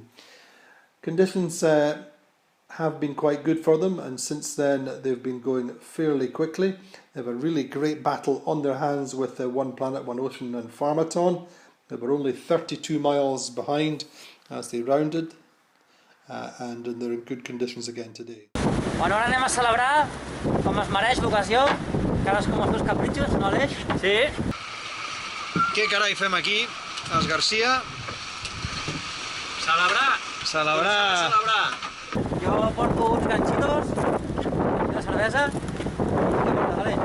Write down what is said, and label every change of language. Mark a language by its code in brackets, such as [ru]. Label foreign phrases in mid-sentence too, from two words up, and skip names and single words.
[en] Conditions have been quite good for them, and since then they've been going fairly quickly. They have a really great battle on their hands with One Planet, One Ocean and Farmatón. They were only 32 miles behind as they rounded, and they're in good conditions again today. [ca] Bueno, ara anem a celebrar com es mereix l'ocasió, cadascú amb els seus capritxos, no Aleix? Sí. Què carai fem aquí, els Garcia? Celebrar. Celebrar. Jo porto uns ganxitos, una cervesa, què portes, Aleix?